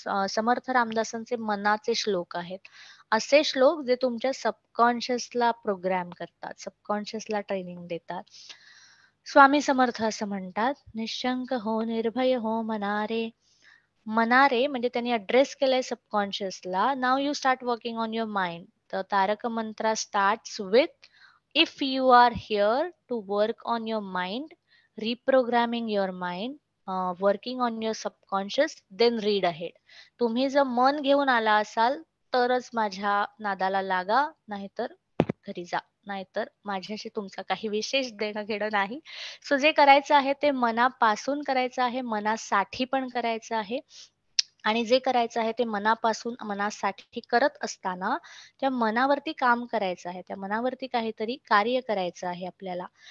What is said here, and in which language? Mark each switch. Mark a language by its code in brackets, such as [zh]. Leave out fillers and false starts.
[mr] समर्थ रामदासांचे मनाचे श्लोक आहेत, असे श्लोक जे तुमच्या सबकॉन्शियसला प्रोग्राम करतात, सबकॉन्शियसला ट्रेनिंग देतात. स्वामी समर्थ असं म्हणतात, निश्चंक हो निर्भय हो मनारे. मनारे म्हणजे त्यांनी अड्रेस केलंय सबकॉन्शियसला. [en] Now you start working on your mind. The tarak mantra starts with, if you are here to work on your mind, reprogramming your mind, working on your subconscious, then read ahead. [mr] तुम्ही जर मन घेऊन आला असाल तरच माझ्या नादाला लागा, नाहीतर घरी जा, नाहीतर माझ्याशी तुमचा काही विशेष देणं घेणं नाही. सो जे करायचं आहे ते मनापासून करायचं आहे, मनासाठी पण करायचं आहे. आणि जे करायचं आहे ते मनापासून मनासाठी करत असताना त्या मनावरती काम करायचं आहे, त्या मनावरती काहीतरी कार्य करायचं आहे आपल्याला.